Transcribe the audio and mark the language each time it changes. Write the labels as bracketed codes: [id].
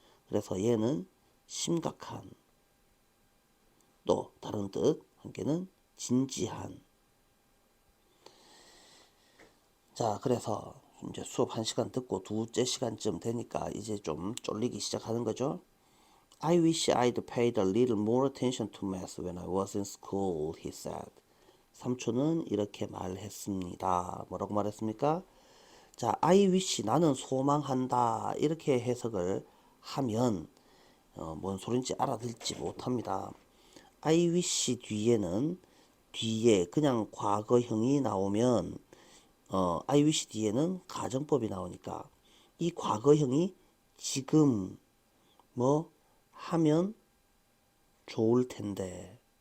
[ko] 그래서 얘는 심각한, 또 다른 뜻 한 개는 진지한. 자, 그래서 이제 수업 1시간 듣고 두째 시간쯤 되니까 이제 좀 쫄리기 시작하는 거죠. [en] I wish I'd paid a little more attention to math when I was in school, he said. [ko] 삼촌은 이렇게 말했습니다. 뭐라고 말했습니까? 자, [en] I wish [ko] 나는 소망한다 이렇게 해석을 하면 뭔 소린지 알아듣지 못합니다. [en] I wish [ko] 뒤에 그냥 과거형이 나오면 I wish 뒤에는 가정법이 나오니까 이 과거형이 지금 뭐 하면 좋을 텐데,